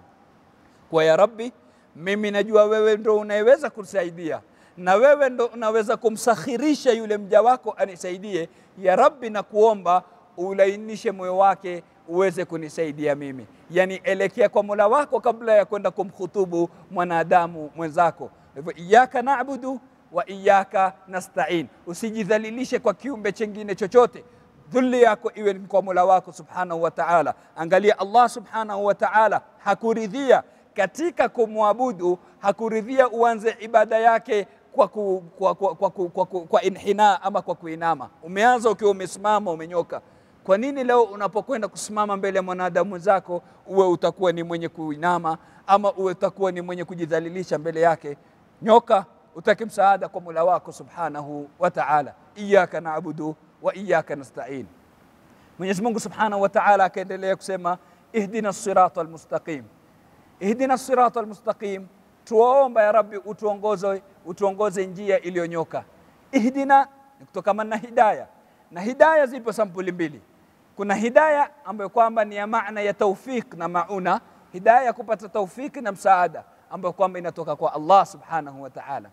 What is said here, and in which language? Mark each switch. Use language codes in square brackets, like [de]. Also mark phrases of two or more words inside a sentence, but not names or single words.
[sw] Kwa [ar] يا رب, [sw] mimi najua wewe ndo unayeweza kusaidia, na wewe ndo unaweza kumsakhirisha yule mja wako anisaidie. [ar] يا رب, [sw] na kuomba ulainishe moyo wake uweze kunisaidia mimi. Yani elekea kwa Mola wako kabla ya kwenda kumkhutubu mwanadamu mwenzako. [ar] Hivyo إياك نعبد وإياك نستعين. [sw] Usijidhalilishe kwa kiumbe chengine chochote. Dhulli yako iwe ni kwa Mola wako [ar] سبحانه وتعالى. [sw] Angalia, Allah [ar] سبحانه وتعالى [sw] hakuridhia katika kumwabudu, hakuridhia uanze ibada yake kwa inhina ama kwa kuinama. Umeanza ukiwa umesimama umenyoka. Kwa nini leo unapokwenda kusimama mbele ya mwanadamu mwenzako uwe utakuwa ni mwenye kuinama ama uwe utakuwa ni mwenye kujidhalilisha mbele yake? Nyoka, utake msaada kwa Mola wako [ar] سبحانه وتعالى. إياك نعبد وإياك نستعين. [sw] Mwenyezi Mungu [ar] سبحانه وتعالى [sw] akaendelea kusema, [ar] اهدنا الصراط المستقيم. اهدنا الصراط المستقيم, [sw] tuomba [ar] يا رب [sw] utuongoze njia iliyonyoka. Ihdina ni kutokana na hidayah, na hidayah zipo sampuli mbili. Kuna hidayah ambayo kwamba ni ya maana ya tawfik na mauna, hidayah kupata tawfik na msaada ambayo kwamba inatoka kwa Allah [ar] سبحانه وتعالى.